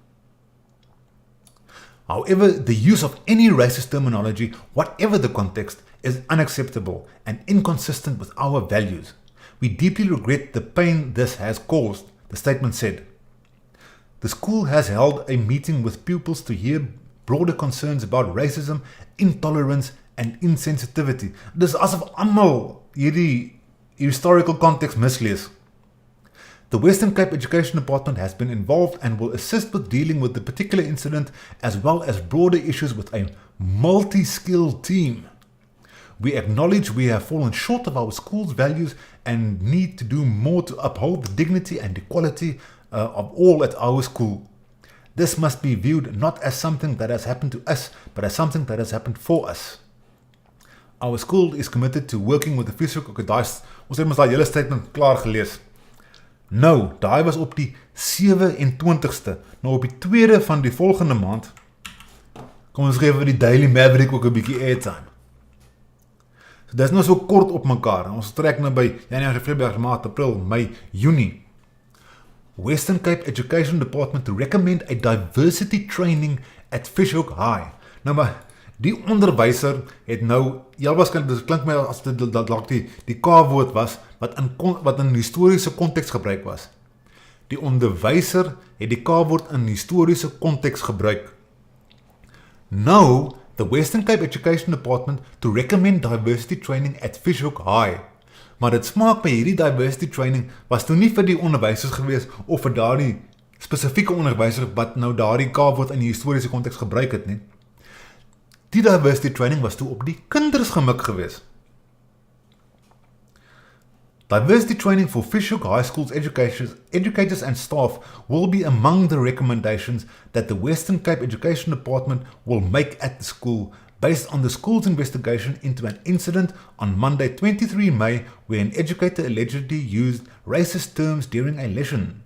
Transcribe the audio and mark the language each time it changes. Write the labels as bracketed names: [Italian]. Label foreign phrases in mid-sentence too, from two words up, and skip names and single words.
[English] However, the use of any racist terminology, whatever the context, is unacceptable and inconsistent with our values. We deeply regret the pain this has caused, the statement said. The school has held a meeting with pupils to hear broader concerns about racism, intolerance and insensitivity. [Afrikaans] Dis asof almal hierdie [English] historical context [Afrikaans] mislees. [English] The Western Cape Education Department has been involved and will assist with dealing with the particular incident as well as broader issues with a multi-skilled team. We acknowledge we have fallen short of our school's values and need to do more to uphold the dignity and equality of all at our school. This must be viewed not as something that has happened to us, but as something that has happened for us. Our school is committed to working with the Vishoek. [Afrikaans] Ons het ons daai hele statement klaar gelees. Nou, daai was op die 27ste. Nou op die 2de van die volgende maand, kom ons gee vir die Daily Maverick ook 'n bietjie airtime. So dis nou so kort op mekaar. Ons trek nou by Januarie, Februarie, Maart, April, Mei, Junie. [English] Western Cape Education Department to recommend a diversity training at Vishoek High. [Afrikaans] Nou maar, die onderwyser het nou, waarskynlik, dit klink my as dit dalk die K-woord was, wat in historiese konteks gebruik was. Die onderwyser het die K-woord in historiese konteks gebruik. [English] Now, the Western Cape Education Department to recommend diversity training at Vishoek High. [Afrikaans] Maar dit smaak by hierdie [English] diversity training [Afrikaans] was toe nie vir die onderwysers gewees of vir daardie spesifieke onderwyser wat nou daardie K-woord in die historiese konteks gebruik het nie. Die [English] diversity training [Afrikaans] was toe op die kinders gemik gewees. [English] Diversity training for Vishoek High School's educators and staff will be among the recommendations that the Western Cape Education Department will make at the school based on the school's investigation into an incident on Monday 23 May where an educator allegedly used racist terms during a lesson.